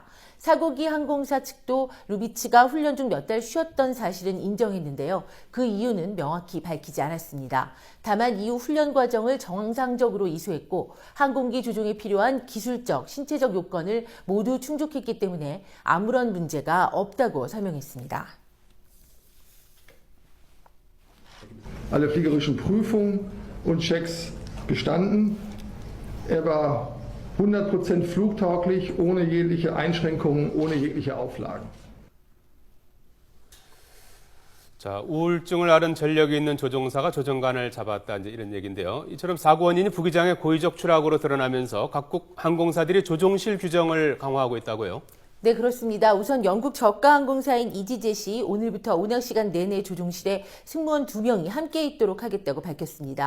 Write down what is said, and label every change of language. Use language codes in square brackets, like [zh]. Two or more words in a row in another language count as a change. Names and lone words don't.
[ko] 사고기 항공사 측도 루비치가 훈련 중 몇 달 쉬었던 사실은 인정했는데요. 그 이유는 명확히 밝히지 않았습니다. 다만 이후 훈련 과정을 정상적으로 이수했고 항공기 조종에 필요한 기술적, 신체적 요건을 모두 충족했기 때문에 아무런 문제가 없다고 설명했습니다. [de] Alle fliegerischen Prüfungen und Checks bestanden. Er war 100% flugtauglich, ohne jegliche Einschränkungen, ohne jegliche Auflagen. [ko] 자, 우울증을 앓은 전력이 있는 조종사가 조종관을 잡았다, 이제 이런 얘기인데요. 이처럼 사고 원인이 부기장의 고의적 추락으로 드러나면서 각국 항공사들이 조종실 규정을 강화하고 있다고요. 네, 그렇습니다. 우선 영국 저가 항공사인 이지젯이 오늘부터 운항 시간 내내 조종실에 승무원 2명이 함께 있도록 하겠다고 밝혔습니다.